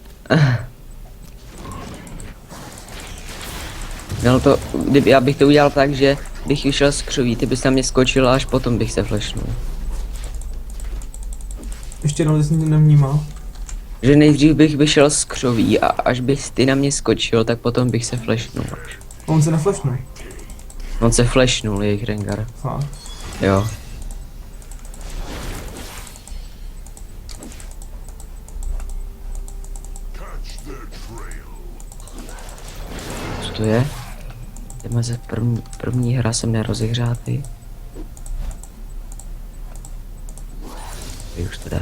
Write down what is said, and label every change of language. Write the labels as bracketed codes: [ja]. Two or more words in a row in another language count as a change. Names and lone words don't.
[cs] Měl to, kdyby já bych to udělal tak, že bych vyšel z křoví, ty bys na mě skočil a až potom bych se flashnul. Ještě jednou, jsem tě nevnímal. Že nejdřív bych vyšel z křoví a až bys ty na mě skočil, tak potom bych se flashnul. On se neflashnul. On se flashnul, jejich Rengar. Fakt. Jo. [en] Catch their trail. [cs] Co to je? Jdeme ze první hra, jsem nerozehřátý. Už to jde.